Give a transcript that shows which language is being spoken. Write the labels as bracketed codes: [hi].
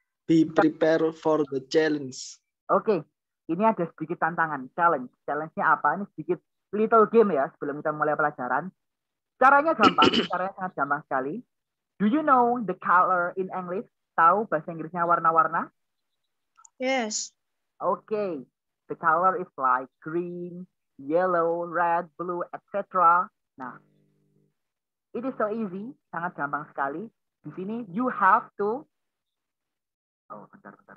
[en] Be prepared for the challenge. [id] Oke, ini ada sedikit tantangan, challenge. Challenge-nya apa? Ini sedikit little game ya sebelum kita mulai pelajaran. Caranya gampang, caranya sangat gampang sekali. [en] Do you know the color in English? [id] Tahu bahasa Inggrisnya warna-warna? [en] Yes. Okay, the color is like green, yellow, red, blue, etc. Nah, it is so easy, [id] sangat gampang sekali. Di sini [en] you have to [id] bentar.